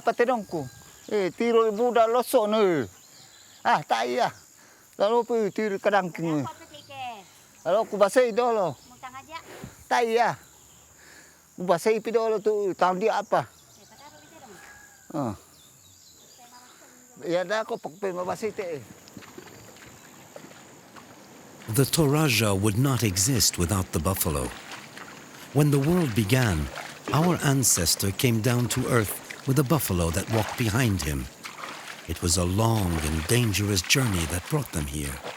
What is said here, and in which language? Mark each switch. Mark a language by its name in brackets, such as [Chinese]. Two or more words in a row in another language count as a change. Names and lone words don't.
[Toraja-Sa'dan] apa tedong ku tiro buda loso ne ta iya lalo pu tiro kadang king lalo ku basai dolo ta iya ku basai pi dolo tu tang di apa ya da ko pokpe mabasai te. [English] The Toraja would not exist without the buffalo. When the world began, our ancestor came down to earth with a buffalo that walked behind him. It was a long and dangerous journey that brought them here.